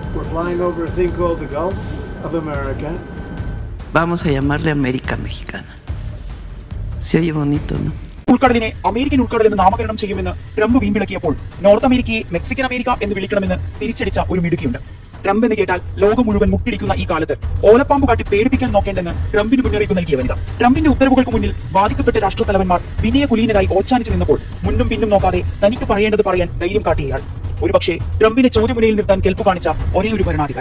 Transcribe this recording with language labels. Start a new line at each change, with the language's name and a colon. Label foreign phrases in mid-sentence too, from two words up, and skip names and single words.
English: flying over a thing called the Gulf of America.
Spanish: Vamos a llamarle América Mexicana. Se oye bonito, ¿no?
Malayalam: ഉൾക്കടലിനെ അമേരിക്കൻ ഉൾക്കടൽ എന്ന് നാമകരണം ചെയ്യുമെന്ന് ട്രംപ് വീമ്പിളക്കിയപ്പോൾ നോർത്ത് അമേരിക്കയെ മെക്സിക്കൻ അമേരിക്ക എന്ന് വിളിക്കണമെന്ന് തിരിച്ചടിച്ച ഒരു മിടുക്കിയുണ്ട്. ട്രംപ് എന്ന് കേട്ടാൽ ലോകം മുഴുവൻ മുട്ടിടിക്കുന്ന ഈ കാലത്ത് ഓലപ്പാമ്പ് കാട്ടി പേടിപ്പിക്കാൻ നോക്കേണ്ടെന്ന് ട്രംപിന് മുന്നറിയിപ്പ് നൽകിയ വനിത. ട്രംപിന്റെ ഉത്തരവുകൾക്ക് മുന്നിൽ ബാധിക്കപ്പെട്ട രാഷ്ട്രത്തലവന്മാർ വിനയകുലീനരായി ഓച്ചാനിച്ചു നിന്നപ്പോൾ മുന്നും പിന്നും നോക്കാതെ തനിക്ക് പറയേണ്ടത് പറയാൻ ധൈര്യം കാട്ടിയയാൾ ഒരുപക്ഷെ ട്രംപിനെ ചോദ്യമുനയിൽ നിർത്താൻ കെൽപ്പ് കാണിച്ച ഒരേ ഒരു ഭരണാധികാരി.